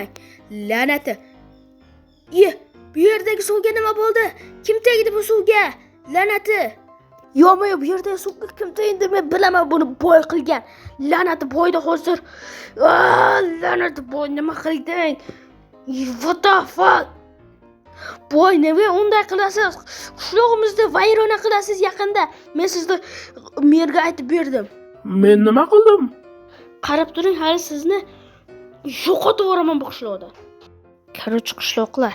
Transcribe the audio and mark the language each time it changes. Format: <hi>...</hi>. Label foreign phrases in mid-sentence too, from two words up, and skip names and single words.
<uz>La'nati. Bu yerdagi suvga nima bo'ldi? Kim tegdi bu suvga? La'nati. Yo'q, bu yerdagi suvga kim tegdi? Men bilaman buni boy qilgan. La'nati boyda hozir. La'nati boy nima qilding?</uz> <en>What the fuck?</en> <uz>Boy, nega unday qilasiz? Qishlog'imizda vayrona qilasiz yaqinda. Men sizni merga aytib berdim. Men nima qildim? Qarab turing, hali sizni yo'qotib yuboraman bu qishloqdan. Qarochi qishloqlar.</uz>